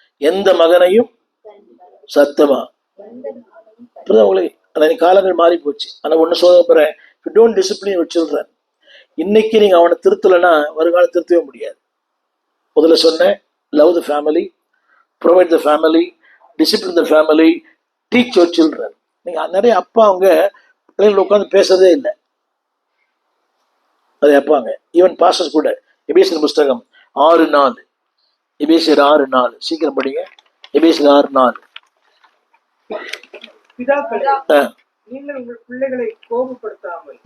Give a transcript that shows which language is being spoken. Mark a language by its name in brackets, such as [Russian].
[Tamil] எந்த மகனையும் சத்தமா புரியுதா உங்களுக்கு? ஆனா காலங்கள் மாறி போச்சு. ஆனா ஒண்ணு சொல்ல போறேன். [English] If you don't discipline your children, [Tamil] இன்னைக்கு நீங்க அவனை திருத்தலைன்னா வருங்காலம் திருத்தவே முடியாது. முதல்ல சொன்னேன், [English] love the family, provide the family, discipline the family, teach your children. [Tamil] நீங்க நிறைய அப்பா அவங்க பிள்ளைங்களை உட்காந்து பேசுறதே இல்லை. அதை அப்பாங்க ஈவன் பாஸ்டர்ஸ் கூட. எபேசியர் புஸ்தகம் 6:4 எபேசியர் 6:4 சீக்கிரம் படிங்க. எபேசியர் 6:4 பிதாக்களே, நீங்கள் உங்கள் பிள்ளைகளை கோபப்படுத்தாமல்